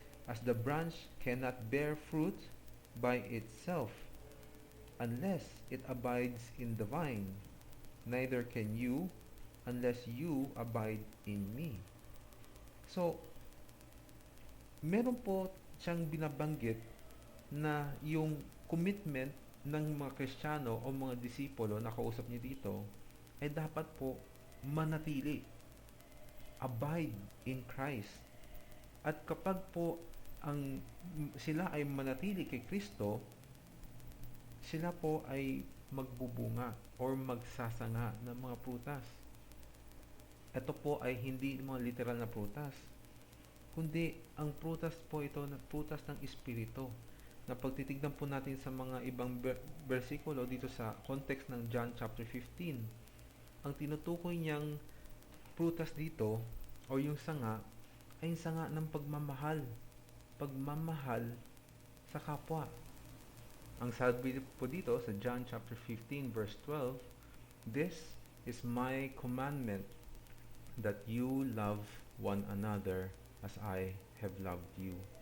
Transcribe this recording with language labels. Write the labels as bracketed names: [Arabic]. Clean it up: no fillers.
[English] As the branch cannot bear fruit by itself unless it abides in the vine, neither can you unless you abide in me. [Filipino] So, meron po siyang binabanggit na yung commitment ng mga Kristiyano o mga disipulo na kausap niya dito ay dapat po manatili. [English] Abide in Christ. [Filipino] At kapag po sila ay manatili kay Kristo, sila po ay magbubunga or magsasanga ng mga prutas. Ito po ay hindi mga literal na prutas, kundi ang prutas po ito na prutas ng Espiritu. Na pagtitignan po natin sa mga ibang bersikulo dito sa context ng John chapter 15, ang tinutukoy niyang prutas dito o yung sanga ay yung sanga ng pagmamahal sa kapwa. Ang sabi po dito sa [English] John chapter 15 verse 12, "This is my commandment, that you love one another as I have loved you."